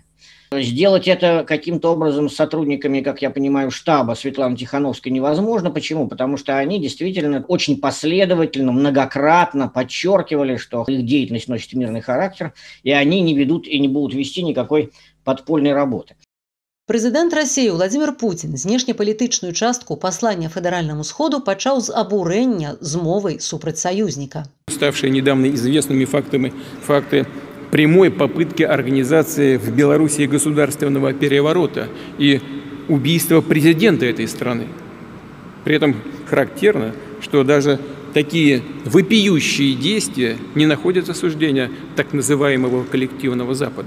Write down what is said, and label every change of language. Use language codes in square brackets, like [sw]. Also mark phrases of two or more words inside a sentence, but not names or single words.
[ru] Сделать это каким-то образом с сотрудниками, как я понимаю, штаба Светланы Тихановской невозможно. Почему? Потому что они действительно очень последовательно, многократно подчеркивали, что их деятельность носит мирный характер, и они не ведут и не будут вести никакой подпольной работы. [be] Прэзідэнт Расіі Владзімір Пуцін знешнепалітычную частку паслання федэральнаму сходу пачаў з абурэння змовай супраць саюзніка. [ru] Ставшие недавно известными факты прямой попытки организации в Беларуси государственного переворота и убийства президента этой страны. При этом характерно, что даже такие вопиющие действия не находят осуждения так называемого коллективного Запада.